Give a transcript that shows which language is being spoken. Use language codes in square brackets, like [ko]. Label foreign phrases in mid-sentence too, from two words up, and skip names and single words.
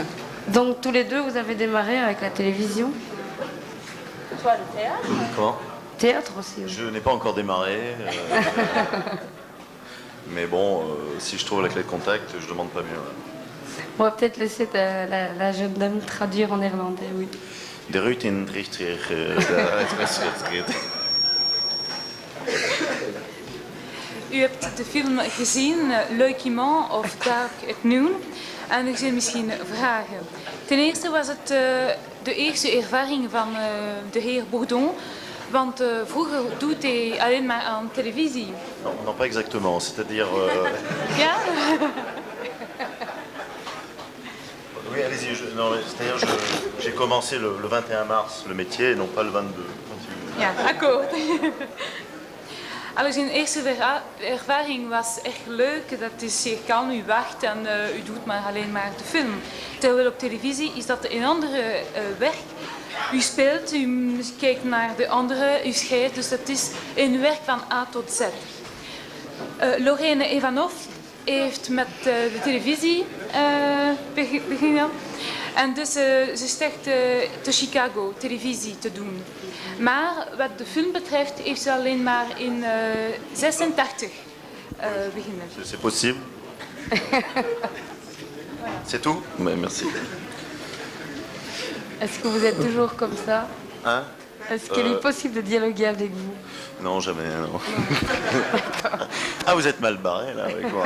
[fr] Donc tous les deux, vous avez démarré avec la télévision? Toi, le théâtre? Comment? Théâtre aussi. Oui. Je n'ai pas encore démarré. Mais bon, si je trouve la clé de contact, je demande pas mieux. On va peut-être laisser la jeune dame traduire en néerlandais, oui. [nl] De Ruud in Richter. U hebt de film gezien, Leukiment of Dark at Noon. En er zijn misschien vragen. Ten eerste was het de eerste ervaring van de heer Bourdon. Want vroeger doet hij alleen maar aan televisie. [fr] Non, pas exactement. C'est-à-dire... [nl] Ja? [fr] Oui, allez-y. C'est-à-dire j'ai commencé le 21 mars le métier et non pas le 22. [nl] Ja, akkoord. Zijn eerste ervaring was echt leuk. Dat is, je kan, u wacht en u doet maar alleen maar de film. Terwijl op televisie is dat een andere werk. U speelt, u kijkt naar de andere, u schrijft. Dus dat is een werk van A tot Z. Lorraine Ivanov heeft met de televisie begonnen. En dus ze start te Chicago televisie te doen. Maar wat de film betreft heeft ze alleen maar in 86 begonnen. [fr] C'est possible. C'est tout? Mais merci. Est-ce que vous êtes toujours comme ça? Hein? Est-ce qu'il est possible de dialoguer avec vous? Non, jamais, non. Ah, vous êtes mal barré, là, avec moi.